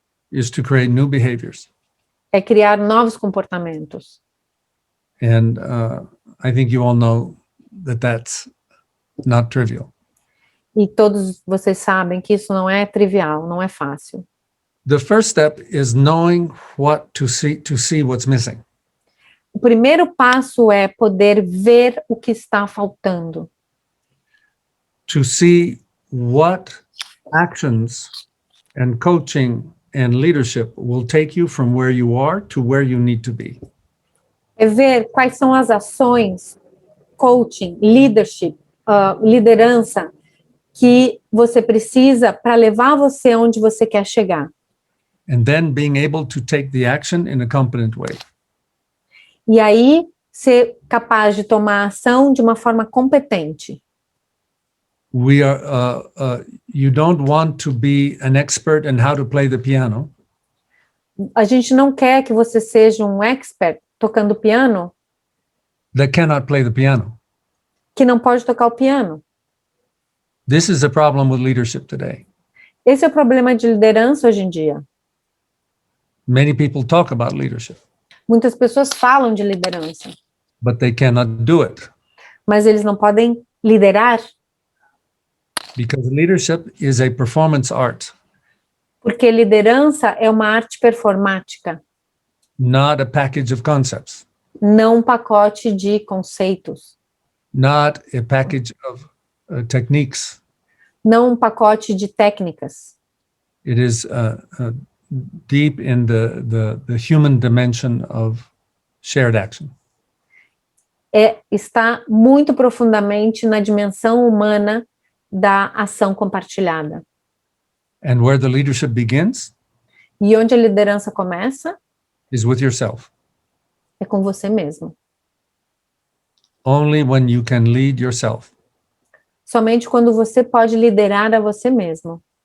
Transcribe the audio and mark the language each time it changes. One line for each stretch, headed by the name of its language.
English: is to create new behaviors.
Portuguese: é criar novos comportamentos.
English: And I think you all know that that's not trivial.
Portuguese: E todos vocês sabem que isso não é trivial, não é fácil.
English: The first step is knowing what to see what's missing.
Portuguese: O primeiro passo é poder ver o que está faltando.
English: To see what actions and coaching and leadership will take you from where you are to where you need to be.
Portuguese: É ver quais são as ações, coaching, leadership, liderança, que você precisa para levar você onde você quer chegar.
English: And then being able to take the action in a competent way.
Portuguese: E aí, ser capaz de tomar ação de uma forma competente.
English: We are, you don't want to be an expert in how to play the piano,
Portuguese: A gente não quer que você seja um expert tocando piano
English: that cannot play the piano.
Portuguese: que não pode tocar o piano.
English: This is a problem with leadership today.
Portuguese: Esse é o problema de liderança hoje em dia.
English: Many people talk about leadership,
Portuguese: Muitas pessoas falam de liderança,
English: but they cannot do it
Portuguese: mas eles não podem liderar,
English: because leadership is a performance art,
Portuguese: porque liderança é uma arte performática,
English: not a package of concepts,
Portuguese: não um pacote de conceitos,
English: not a package of techniques.
Portuguese: não um pacote de técnicas.
English: It is deep in the human dimension of shared action.
Portuguese: Está muito profundamente na dimensão humana da ação compartilhada.
English: And where the leadership begins
Portuguese: E onde a liderança começa
English: is with yourself.
Portuguese: é com você mesmo.
English: Only when you can lead yourself
Portuguese: Somente quando você pode liderar a você mesmo,